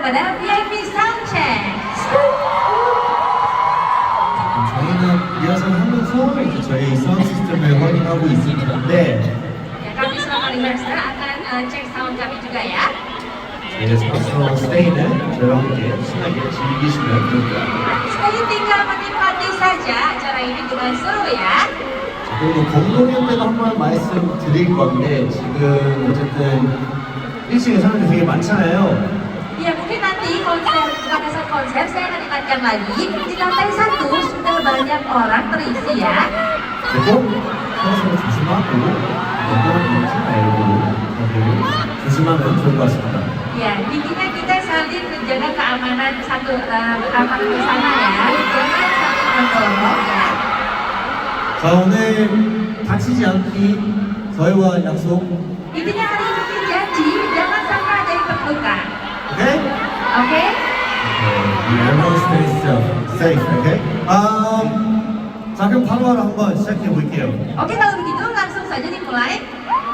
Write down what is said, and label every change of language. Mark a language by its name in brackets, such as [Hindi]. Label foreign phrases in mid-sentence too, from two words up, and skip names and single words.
[Indonesian] kepada VIP Soundcheck. [Korean] 저희는 리허설 하면서 이제 저희 사운드 시스템을 확인하고 있을 텐데 [Indonesian] Ya, kami selama rehearsal akan cek sound kami juga ya. [Korean] 저희의 스포츠로 스테이는 저희와 함께 신나게 즐기시면 좋을 것 같아요. [Indonesian] Stay tinggal menikmati saja acara ini dengan seru ya. [Korean] 그리고 공동연 때도 한 번 말씀드릴 건데 지금 어쨌든 1층에 사람들이 되게 많잖아요. [Indonesian] Ya mungkin nanti pada saat konser saya akan ingatkan lagi di lantai 1 sudah banyak orang terisi ya. [Korean] 그리고 서로 조심하고 너무 넘지 말고 다들 조심하면 좋을 것 같습니다. [Indonesian] Ya, intinya kita saling menjaga keamanan keamanan bersama ya. Jangan saling mendorong ya. [Korean] 자 오늘 다치지 않기 저희와 약속. [Indonesian] Intinya hari ini janji jangan sampai ada yang terluka. [Korean] 오케이? [Indonesian] Oke? [English] Everyone stay safe, okay? [Korean] 자 그럼 바로바로 한번 시작해 볼게요. [Indonesian] Oke, kalau begitu langsung saja dimulai.